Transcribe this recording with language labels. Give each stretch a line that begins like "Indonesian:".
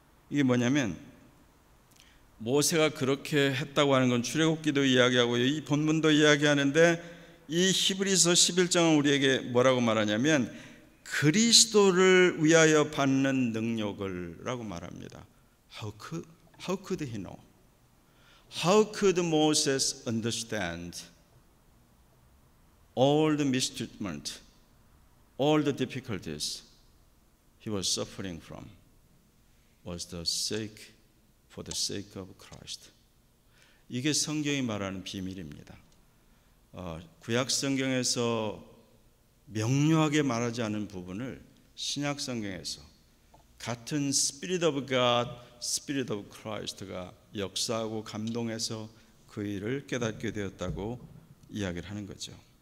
Korean: 이게 뭐냐면, 모세가 그렇게 했다고 하는 건 출애굽기도 이야기하고 이 본문도 이야기하는데, 이 히브리서 11장은 우리에게 뭐라고 말하냐면 그리스도를 위하여 받는 능력을 라고 말합니다.
English: How could he know? How could Moses understand all the mistreatment, all the difficulties he was suffering from was for the sake of Christ.
Korean: 이게 성경이 말하는 비밀입니다. 구약 성경에서 명료하게 말하지 않은 부분을 신약 성경에서 같은 Spirit of God, Spirit of Christ가 역사하고 감동해서 그 일을 깨닫게 되었다고 이야기를 하는 거죠.